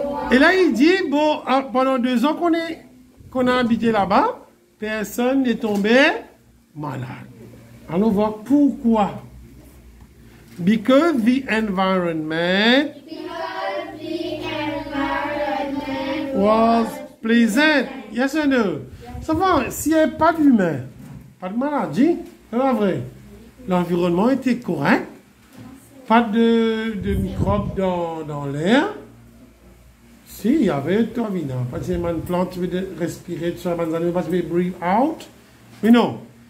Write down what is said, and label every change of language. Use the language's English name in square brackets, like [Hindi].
[French] Et là il dit, bon, pendant 2 ans qu'on a habité là-bas, personne n'est tombé malade. Allons voir pourquoi. [English] Because the environment was pleasant. Yes or no? [French] Ça va, s'il n'y avait pas d'humain, pas de maladie, c'est pas vrai. L'environnement était correct. Pas de microbes dans l'air. Si, il y avait tout à vivre. Pas de une plante, tu veux respirer, tu veux [English] breathe out. [French] Mais non.